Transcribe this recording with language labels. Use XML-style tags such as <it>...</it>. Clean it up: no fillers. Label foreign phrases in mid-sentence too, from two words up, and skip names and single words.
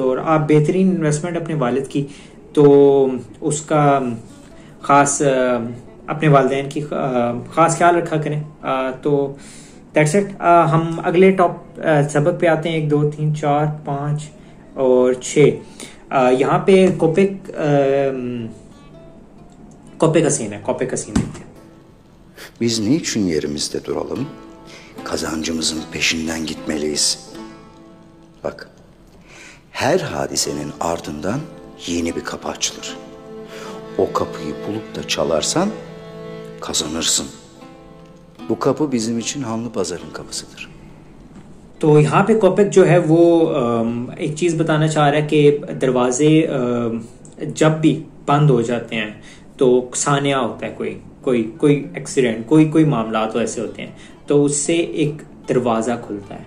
<ur>اور آپ بہترین انویسٹمنٹ اپنے والد کی، تو اس کا خاص اپنے والدین کی خاص خیال رکھا کریں. तो</ur> <en>that's it.</en> <ur>ہم اگلے سبق پہ آتے ہیں. 1 2 3 4 5 اور 6 یہاں پہ کوپیک کا سین ہے. کوپیک کا سین دیکھتے ہیں.</ur> <tr>Biz niçin yerimizde duralım? Kazancımızın peşinden gitmeliyiz. Bak, her hadisenin ardından yeni bir kapı açılır. O kapıyı bulup da çalarsan kazanırsın. Bu kapı bizim için Hanlı Pazar'ın kapısıdır.</tr> <ur>تو یہاں پہ کوپیک جو ہے وہ ایک چیز بتانا چاہ رہا ہے کہ دروازے جب بھی بند ہو جاتے ہیں تو سانحہ ہوتا ہے، کوئی ایکسیڈنٹ، کوئی معاملہ تو ایسے ہوتے ہیں، تو اس سے ایک دروازہ کھلتا ہے.</ur>